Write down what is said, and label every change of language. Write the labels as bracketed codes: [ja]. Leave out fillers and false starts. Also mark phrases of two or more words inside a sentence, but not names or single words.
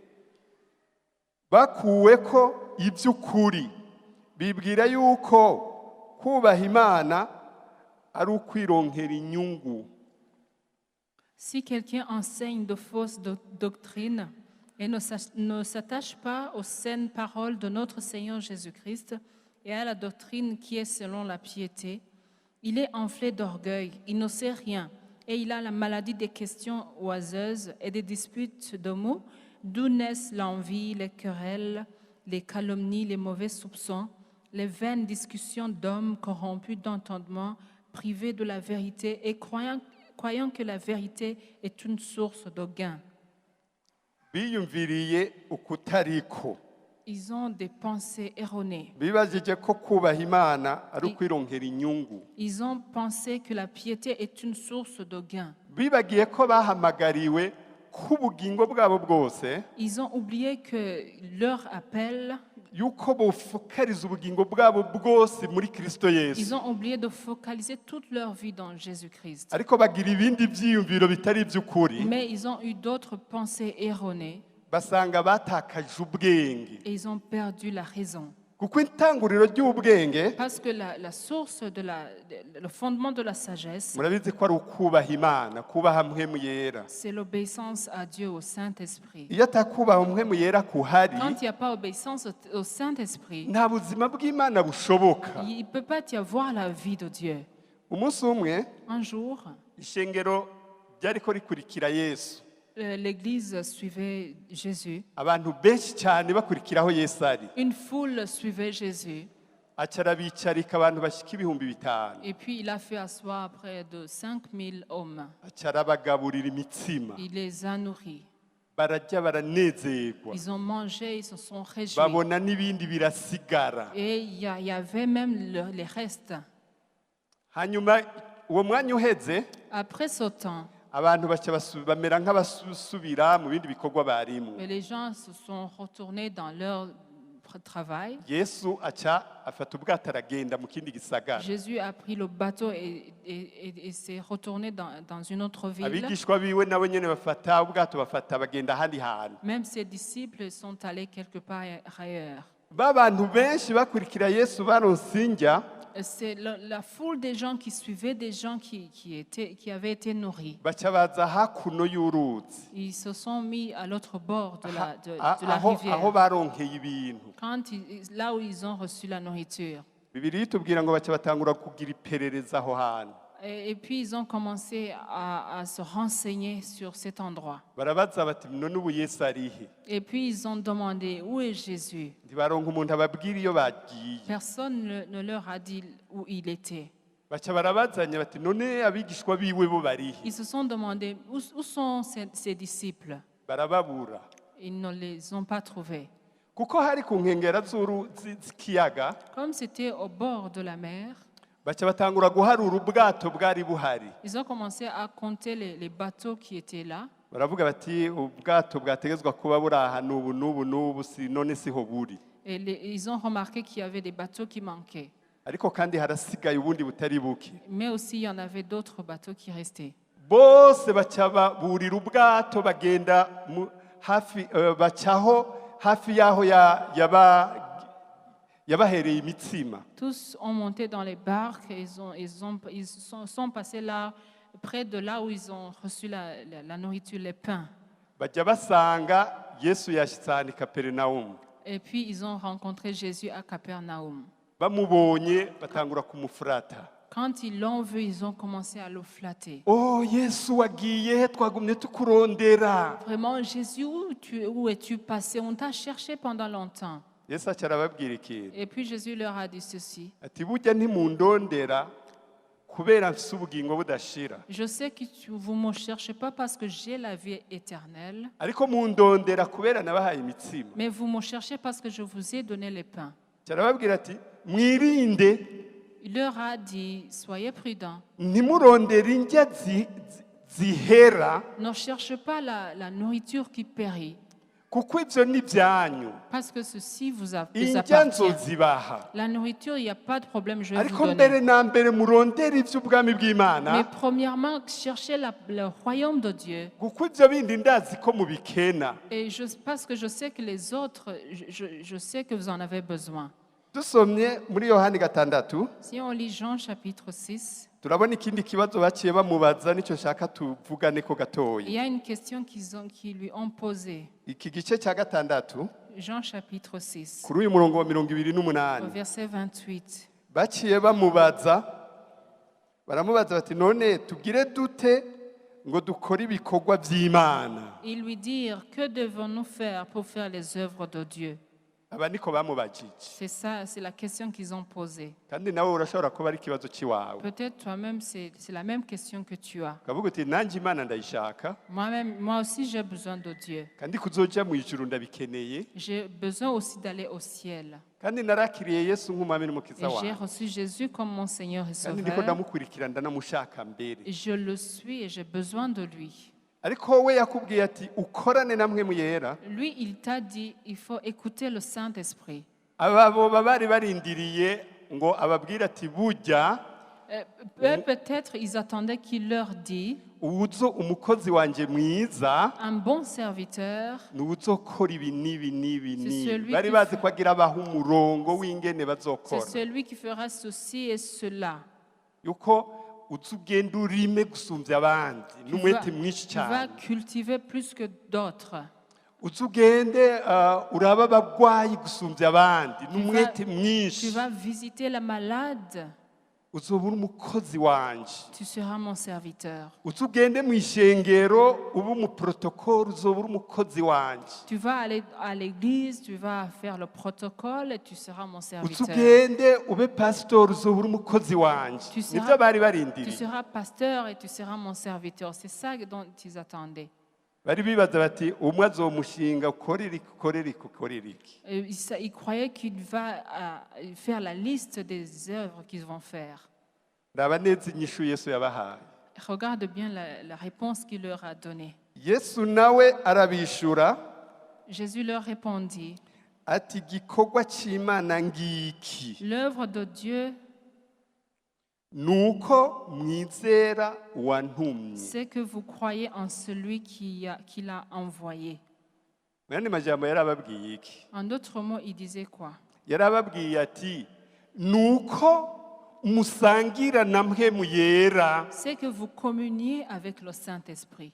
[rn] bakuwe ko iby'ukuri bibwira yuko kubaha imana ari ukwironkera inyungu. [fr] Si quelqu'un enseigne de fausses doctrines et ne s'attache pas aux saines paroles de notre Seigneur Jésus-Christ et à la doctrine qui est selon la piété, il est enflé d'orgueil, il ne sait rien, et il a la maladie des questions oiseuses et des disputes de mots, d'où naissent l'envie, les querelles, les calomnies, les mauvais soupçons, les vaines discussions d'hommes corrompus d'entendement, privés de la vérité et croyant que la vérité est une source de gain. [rn] biyumviriye ukutariko [fr] Ils ont des pensées erronées. [rn] bibajije ko kubaha Imana ari ukwironkera inyungu [fr] Ils ont pensé que la piété est une source de gain. [rn] bibagiye ko bahamagariwe k'ubugingo bwabo bwose [fr] Ils ont oublié que leur appel, [rn] yuko bofokariza ubugingo bwabo bwose muri Kristo [fr] ils Yesu ont oublié de focaliser toute leur vie dans Jésus-Christ. [rn] ariko bagira ibindi byiyumviro bitari iby'ukuri [fr] Mais ils ont eu d'autres pensées erronées [rn] basanga batakaje ubwenge [fr] et ils ont perdu la raison. [rn] kuko intanguriro ry'ubwenge [fr] Parce que la source, le fondement de la sagesse, [rn] murabizi ko ari ukubaha Imana kubaha mpwemu yera [fr] c'est l'obéissance à Dieu, au Saint-Esprit. [rn] iyo atakubaha mpwemu yera kuhari [fr] Quand il n'y a pas obéissance au Saint-Esprit, [rn] nta buzima bw'Imana bushoboka [fr] il ne peut pas y avoir la vie de Dieu. [rn] umunsi umwe [fr] Un jour, [rn] ishengero ryariko rikurikira Yesu [fr] l'Église suivait Jésus. [rn] abantu benshi cyane bakurikiraho Yesu ari [fr] Une foule suivait Jésus. [rn] aca arabicarika abantu bashika ibihumbi 5,000 [fr] Et puis il a fait asseoir près de 5000 hommes. [rn] aca arabagaburira imitsima [fr] Il les a nourris. [rn] bararya baranezerwa [fr] Ils ont mangé, ils se sont réjouis. [rn] babona n'ibindi birasigara [fr] Et il y avait même les restes. [rn] hanyuma uwo mwanya uheze [fr] Après ce temps, [rn] abantu baca bamera nk'abasubira mu bindi bikorwa barimo [fr] les gens se sont retournés dans leur travail. [rn] Yesu aca afata ubwato aragenda mu kindi gisagara [fr] Jésus a pris le bateau et s'est retourné dans une autre ville. [rn] abigishwa biwe nabo nyene bafata ubwato bafata bagenda ahandi hantu [fr] Même ses disciples sont allés quelque part ailleurs. [rn] ba bantu benshi bakurikira Yesu baronse indya [fr] C'est la foule des gens qui suivaient des gens qui avaient été nourris. [rn] baca baza hakuno y'uruzi [fr] Ils se sont mis à l'autre bord de la [rn] aho [fr] rivière. [rn] baronkeye ibintu [fr] Là où ils ont reçu la nourriture. [rn] Bibiliya itubwira ngo baca batangura kugira iperereza aho hantu [fr] Et puis ils ont commencé à se renseigner sur cet endroit. [rn] barabaza bati none ubu Yesu arihe [fr] Et puis ils ont demandé où est Jésus. [rn] ntibaronka umuntu ababwira iyo bagiye [fr] Personne ne leur a dit où il était. [rn] baca barabazanya bati none abigishwa biwe bo barihe [fr] Ils se sont demandé où sont ses disciples. [rn] barababura [fr] Ils ne les ont pas trouvés. [rn] kuko hari ku nkengera z'ikiyaga [fr] Comme c'était au bord de la mer, [rn] baca batangura guharura ubwato bwari buhari [fr] ils ont commencé à compter les bateaux qui étaient là. [rn] baravuga bati ubwato bwategezwa kuba buri aha n'ubu n'ubu n'ubu si none siho buri [fr] Et ils ont remarqué qu'il y avait des bateaux qui manquaient. [rn] ariko kandi harasigaye ubundi butari buke [fr] Mais aussi, il y en avait d'autres bateaux qui restaient. [rn] bose baca burira ubwato bagenda hafi bacaho hafi y'aho yabahereye imitsima [fr] Tous ont monté dans les barques et ils sont passés là, près de là où ils ont reçu la nourriture, les pains. [rn] bajya basanga Yesu yashitse ahantu i Kaperinawumu [fr] Et puis, ils ont rencontré Jésus à Capernaum. [rn] bamubonye batangura kumufurata [fr] Quand ils l'ont vu, ils ont commencé à le flatter. [rn] oh Yesu wagiye he twagumye tukurondera [fr] Vraiment, Jésus, où es-tu passé? On t'a cherché pendant longtemps. [rn] Yesu aca arababwira ikintu [fr] Et puis Jésus leur a dit ceci. [rn] ati burya ntimundondera kubera mfise ubugingo budashira [fr] Je sais que vous ne me cherchez pas parce que j'ai la vie éternelle, [rn] ariko mundondera kubera nabahaye imitsima [fr] mais vous me cherchez parce que je vous ai donné les pains. [rn] aca arababwira ati mwirinde [fr] Il leur a dit, soyez prudents. [rn] ntimurondere indya zihera [fr] Ne cherchez pas la nourriture qui périt, [rn] kuko ibyo ni ibyanyu [fr] parce que ceci vous [rn] indya [fr] appartient. [rn] nzozibaha [fr] La nourriture, il n'y a pas de problème, je vais [rn] ariko [fr] vous [rn] mbere [fr] donner. [rn] na mbere murondere iby'ubwami [fr] Mais [rn] bw'Imana [fr] premièrement, cherchez le royaume de Dieu. [rn] kuko ibyo bindi ndazi ko mubikena [fr] Et parce que je sais que les autres, je sais que vous en avez besoin. [rn] dusomye muri Yohani 6 [fr] Si on lit Jean chapitre 6, [rn] turabona ikindi kibazo baciye bamubaza nicyo nshaka tuvugane ko [fr] il [rn] gatoya [fr] y a une question qui lui ont posée. [rn] iki gice cya 6 [fr] Jean chapitre 6, [rn] kuri uyu murongo wa [fr] au 28 verset 28. [rn] baciye bamubaza baramubaza bati none tugire dute ngo dukore ibikorwa by'Imana. [fr] et lui dire que devons-nous faire pour faire les œuvres de Dieu. [rn] Aba niko bamubajije. [fr] C'est ça, c'est la question qu'ils ont posée. [rn] Kandi nawe urashobora kuba ari ikibazo cy'iwawe. [fr] Peut-être toi-même, c'est la même question que tu as. [rn] Ukavuga uti nanjye Imana ndayishaka [fr] Moi aussi, j'ai besoin de Dieu. [rn] kandi kuzoja mu ijuru ndabikeneye [fr] J'ai besoin aussi d'aller au ciel. [rn] kandi narakiriye Yesu nk'umwami n'umukiza [fr] Et j'ai [rn] wanjye [fr] reçu Jésus comme mon Seigneur et [rn] kandi ndiko [fr] Sauveur. [rn] ndamukurikira ndanamushaka mbere. [fr] Et je le suis et j'ai besoin de lui. [rn] Ariko wowe yakubwiye ati ukorane na mwe muyera. [fr] Lui, il t'a dit, il faut écouter le Saint-Esprit. [rn] Aba bo bari barindiriye ngo ababwire ati burya [fr] Peut-être ils attendaient qu'il leur dise, [rn] uwuzo umukozi wanje mwiza [fr] un bon serviteur, [rn] ni uzokora ibi n'ibi n'ibi [fr] C'est [rn] n'ibi. [fr] celui [rn] Bari [fr] qui [rn] bazi [fr] fait- [rn] ko agira abaha umurongo w'ingene [fr] c'est [rn] bazokora [fr] celui qui fera ceci et cela. [rn] yuko uza ugenda urime gusumbya abandi n'umwete mwinshi [fr] Tu vas [rn] cyane [fr] cultiver plus que d'autres. [rn] uza ugende uraba abagwayi gusumbya abandi n'umwete [fr] Tu [rn] mwinshi [fr] vas visiter la malade. [rn] uzoba uri umukozi wanje [fr] Tu seras mon serviteur. [rn] uza ugende mu ishengero uba umuprotokoli uzoba uri umukozi wanje [fr] Tu vas aller à l'église, tu vas faire le protocole et tu seras mon [rn] uza [fr] serviteur. [rn] ugende ube pasitori uzoba uri umukozi wanje [fr] Tu seras- [rn] nibyo bari [fr] Tu [rn] barindiriye [fr] seras pasteur et tu seras mon serviteur. C'est ça dont ils attendaient. [rn] bari bibaza bati umwe azomushinga ukorere iki ukorere iki ukorere iki [fr] Ils croyaient qu'il va faire la liste des œuvres qu'ils vont faire. [rn] raba neza inyishu Yesu yabahaye [fr] Regarde bien la réponse qu'il leur a donnée. [rn] Yesu nawe arabishura [fr] Jésus leur répondit, [rn] ati igikorwa cy'Imana ngiki [fr] l'œuvre de Dieu, [rn] nuko mwizera uwantumye. [fr] c'est que vous croyez en celui qui l'a envoyé. [rn] Mu yandi majambo yarababwiye iki? [fr] En d'autres mots, il disait quoi? [rn] Yarababwiye ati nuko musangira na mpwemu yera. [fr] C'est que vous communiez avec le Saint-Esprit.